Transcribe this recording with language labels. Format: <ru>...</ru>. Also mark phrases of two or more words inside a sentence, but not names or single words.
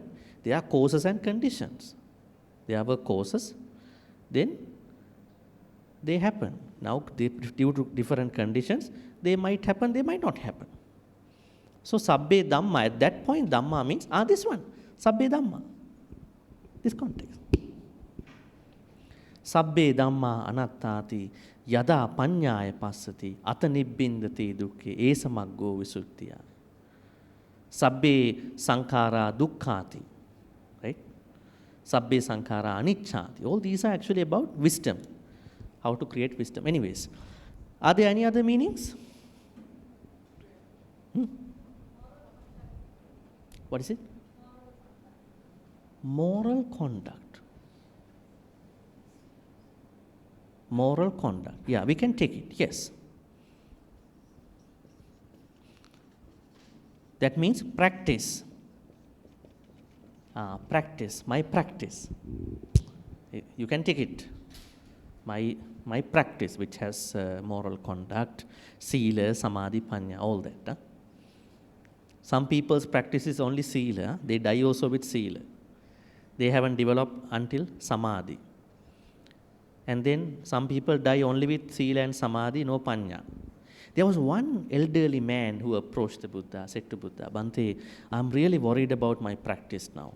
<en>They are causes and conditions. There were causes, then they happen. Now, due to different conditions, they might happen, they might not happen. So,</en> <pi>Sabbe Dhamma,</pi> <en>at that point, Dhamma means, this one,</en> <pi>Sabbe Dhamma.</pi> <en>This context.</en> <pi>Sabbe Dhamma Anattati Yada Panyaya Passati Ata Nibbindati Dukkhe Esamaggo Visuddhiya. Sabbe Sankhara Dukkhati.</pi> <en>Right?</en> <pi>Sabbe Sankhara Anicchati.</pi> <en>All these are actually about wisdom. How to create wisdom. Anyways, are there any other meanings? What is it? Moral conduct. Moral conduct. Yeah, we can take it. Yes. That means practice. Practice. My practice. You can take it. My practice, which has moral conduct,</en> <pi>sila, samadhi, panya,</pi> <en>all that. Some people's practice is only sila. They die also with sila. They haven't developed until samadhi. And then some people die only with sila and samadhi, no panya. There was one elderly man who approached the Buddha, said to Buddha, Bhante, I'm really worried about my practice now.</en>